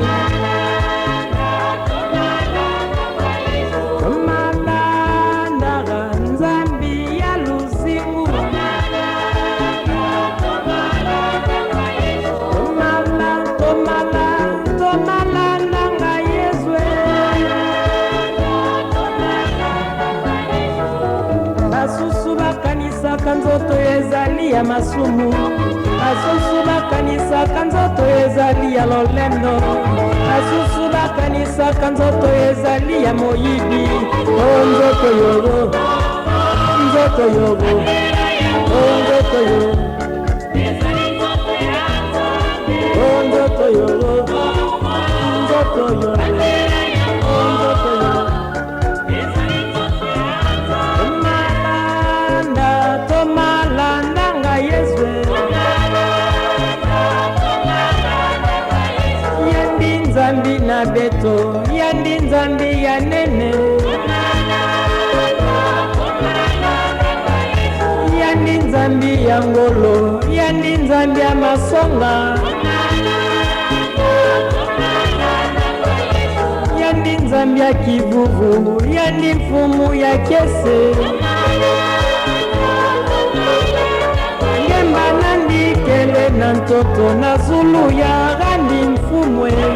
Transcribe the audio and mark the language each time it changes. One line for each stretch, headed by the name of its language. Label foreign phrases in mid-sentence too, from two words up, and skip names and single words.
Lingala: tomalandanga Nzambi ya luzingu, tomalandanga Yesu. Basusu bakanisaka nzoto ezali ya masumu, basusu bakanisaka nzoto ezali ya lolendo, basusu bakanisaka nzoto ezali ya moyibi. O nzoto yogo, nzoto yogo, o nzoto yogo, o nzoto yogo, nzoto yogo, o nzoto yogo. Tomalandanga Yesu,
Kongo: yandi Nzambi na beto, yandi Nzambi ya nene, yandi Nzambi ya ngolo, yandi Nzambi ya masonga, yandi Nzambi ya kivuvu, yandi mfumu ya kese, ngemba nandi kele na ntoto na zulu ya gandi mfumwe.